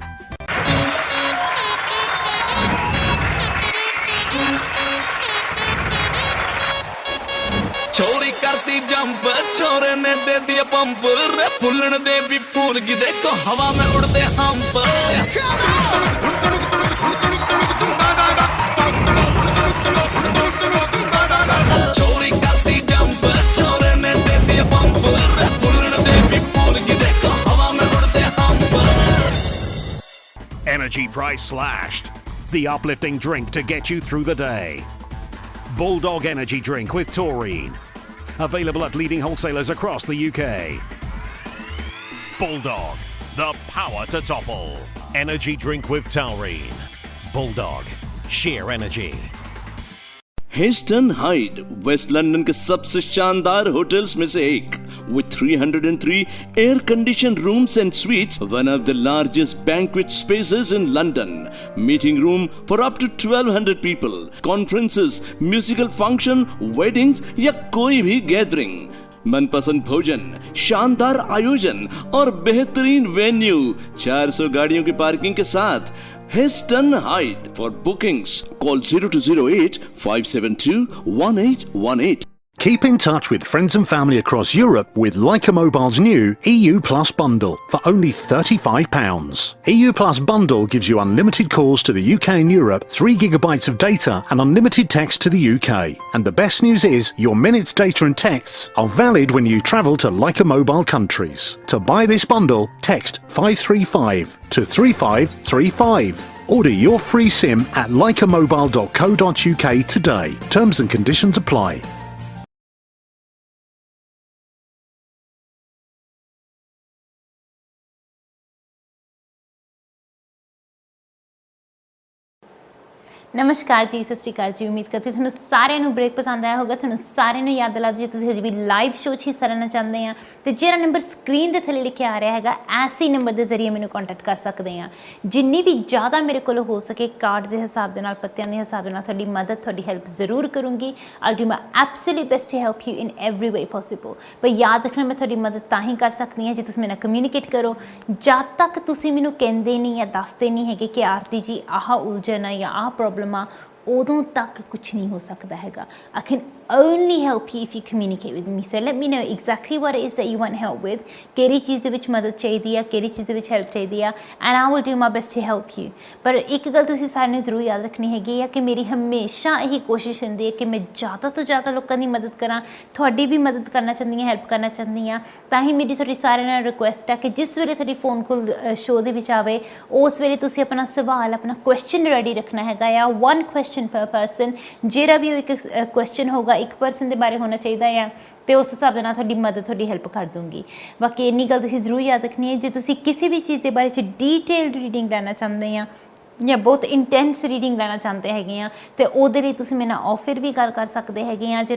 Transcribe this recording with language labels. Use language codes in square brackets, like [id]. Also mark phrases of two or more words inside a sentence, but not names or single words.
[hi] छोरी करती जंप, छोरे ने दे दिया पंप, रे फुलन दे भी फूल की देखो हवा में उड़ते हंप. छोरी करती जंप, छोरे ने दे दिया पंप, रे फुलन दे भी फूल की देखो हवा में उड़ते हंप. [en] Energy price slashed. The uplifting drink to get you through the day. Bulldog Energy Drink with taurine. Available at leading wholesalers across the UK. Bulldog, the power to topple. Energy drink with taurine. Bulldog, sheer energy. [hi] हिस्टन हाइड वेस्ट लंदन के सबसे शानदार होटल्स में से एक. [en] With 303 air-conditioned rooms and suites, one of the largest banquet spaces in London. Meeting room for up to 1200 people. Conferences, musical function, weddings [hi] या कोई भी [en] gathering. [hi] मनपसंद भोजन, शानदार आयोजन और बेहतरीन वेन्यू, 400 गाड़ियों की पार्किंग के साथ. [en] Histon Hyde. For bookings, call 0208 572 1818. Keep in touch with friends and family across Europe with Leica Mobile's new EU Plus bundle for only £35. EU Plus bundle gives you unlimited calls to the UK and Europe, 3 gigabytes of data and unlimited text to the UK. And the best news is your minutes, data and texts are valid when you travel to Leica Mobile countries. To buy this bundle, text 535 to 3535. Order your free SIM at leicamobile.co.uk today. Terms and conditions apply. [pa] ਨਮਸਕਾਰ ਜੀ, ਸਤਿ ਸ਼੍ਰੀ ਅਕਾਲ ਜੀ. ਉਮੀਦ ਕਰਦੀ ਤੁਹਾਨੂੰ ਸਾਰਿਆਂ ਨੂੰ ਬ੍ਰੇਕ ਪਸੰਦ ਆਇਆ ਹੋਗਾ. ਤੁਹਾਨੂੰ ਸਾਰਿਆਂ ਨੂੰ ਯਾਦ ਦਿਲਾ ਦਿਓ, ਜੇ ਤੁਸੀਂ ਹਜੇ ਵੀ [en] live show [pa] 'ਚ ਹਿੱਸਾ ਲੈਣਾ ਚਾਹੁੰਦੇ ਆ ਤੇ ਜਿਹੜਾ ਨੰਬਰ ਸਕਰੀਨ ਦੇ ਥੱਲੇ ਲਿਖਿਆ ਆ ਰਿਹਾ ਹੈਗਾ, ਐਸੀ ਨੰਬਰ ਦੇ ਜ਼ਰੀਏ ਮੈਨੂੰ ਕੰਟੈਕਟ ਕਰ ਸਕਦੇ ਆ. ਜਿੰਨੀ ਵੀ ਜ਼ਿਆਦਾ ਮੇਰੇ ਕੋਲ ਹੋ ਸਕੇ ਕਾਰਡਸ ਦੇ ਹਿਸਾਬ ਦੇ ਨਾਲ, ਪੱਤਿਆਂ ਦੇ ਹਿਸਾਬ ਦੇ ਨਾਲ ਤੁਹਾਡੀ ਮਦਦ, ਤੁਹਾਡੀ ਹੈਲਪ ਜ਼ਰੂਰ ਕਰੂੰਗੀ. [en] I'll do my absolute best to help you in every way possible. [pa] ਪਰ ਯਾਦ ਰੱਖਣਾ, ਮੈਂ ਤੁਹਾਡੀ ਮਦਦ ਤਾਂ ਹੀ ਕਰ ਸਕਦੀ ਹਾਂ ਜੇ ਤੁਸੀਂ ਮੇਰੇ ਨਾਲ ਕਮਿਊਨੀਕੇਟ ਕਰੋ. ਜਦ ਤੱਕ ਤੁਸੀਂ ਮੈਨੂੰ ਕਹਿੰਦੇ ਨਹੀਂ ਜਾਂ ਦੱਸਦੇ ਨਹੀਂ ਹੈਗੇ ਕਿ ਆਰਤੀ ਜੀ ਆਹ ਉਲਝਣ ਆ ਜਾਂ ਆਹ ਪ੍ਰੋਬਲਮ ਆ, ਉਦੋਂ ਤੱਕ ਕੁਛ ਨਹੀਂ ਹੋ ਸਕਦਾ ਹੈਗਾ. [en] I can only help you if you communicate with me. So let me know exactly what it is that you want help with, [pa] ਕਿਹੜੀ ਚੀਜ਼ ਦੇ ਵਿੱਚ ਮਦਦ ਚਾਹੀਦੀ ਆ, ਕਿਹੜੀ ਚੀਜ਼ ਦੇ ਵਿੱਚ ਹੈਲਪ ਚਾਹੀਦੀ ਆ, [en] and I will do my best to help you. [pa] ਪਰ ਇੱਕ ਗੱਲ ਤੁਸੀਂ ਸਾਰਿਆਂ ਨੂੰ ਜ਼ਰੂਰ ਯਾਦ ਰੱਖਣੀ ਹੈਗੀ ਆ ਕਿ ਮੇਰੀ ਹਮੇਸ਼ਾ ਇਹੀ ਕੋਸ਼ਿਸ਼ ਹੁੰਦੀ ਹੈ ਕਿ ਮੈਂ ਜ਼ਿਆਦਾ ਤੋਂ ਜ਼ਿਆਦਾ ਲੋਕਾਂ ਦੀ ਮਦਦ ਕਰਾਂ, ਤੁਹਾਡੀ ਵੀ ਮਦਦ ਕਰਨਾ ਚਾਹੁੰਦੀ ਹਾਂ, ਹੈਲਪ ਕਰਨਾ ਚਾਹੁੰਦੀ ਹਾਂ। ਤਾਂ ਹੀ ਮੇਰੀ ਤੁਹਾਡੀ ਸਾਰਿਆਂ ਨਾਲ ਰਿਕੁਐਸਟ ਹੈ ਕਿ ਜਿਸ ਵੇਲੇ ਤੁਹਾਡੀ [en] phone call [pa] ਸ਼ੋਅ ਦੇ ਵਿੱਚ ਆਵੇ ਉਸ ਵੇਲੇ ਤੁਸੀਂ ਆਪਣਾ ਸਵਾਲ, ਆਪਣਾ [en] question ready [pa] ਰੱਖਣਾ ਹੈਗਾ ਆ। [en] 1 question per person, [pa] ਜਿਹੜਾ ਵੀ ਉਹ ਇੱਕ ਕੁਐਸਚਨ ਹੋਗਾ ਇੱਕ ਪਰਸਨ ਦੇ ਬਾਰੇ ਹੋਣਾ ਚਾਹੀਦਾ ਆ, ਅਤੇ ਉਸ ਹਿਸਾਬ ਦੇ ਨਾਲ ਤੁਹਾਡੀ ਮਦਦ, ਤੁਹਾਡੀ ਹੈਲਪ ਕਰ ਦੂੰਗੀ। ਬਾਕੀ ਇੰਨੀ ਗੱਲ ਤੁਸੀਂ ਜ਼ਰੂਰ ਯਾਦ ਰੱਖਣੀ ਹੈ, ਜੇ ਤੁਸੀਂ ਕਿਸੇ ਵੀ ਚੀਜ਼ ਦੇ ਬਾਰੇ 'ਚ [en] detailed reading [pa] ਲੈਣਾ ਚਾਹੁੰਦੇ ਆ ਜਾਂ ਬਹੁਤ [en] intense reading [pa] ਲੈਣਾ ਚਾਹੁੰਦੇ ਹੈਗੇ ਆ, ਅਤੇ ਉਹਦੇ ਲਈ ਤੁਸੀਂ ਮੇਰੇ ਨਾਲ ਆਫਰ ਵੀ ਗੱਲ ਕਰ ਸਕਦੇ ਹੈਗੇ ਆ।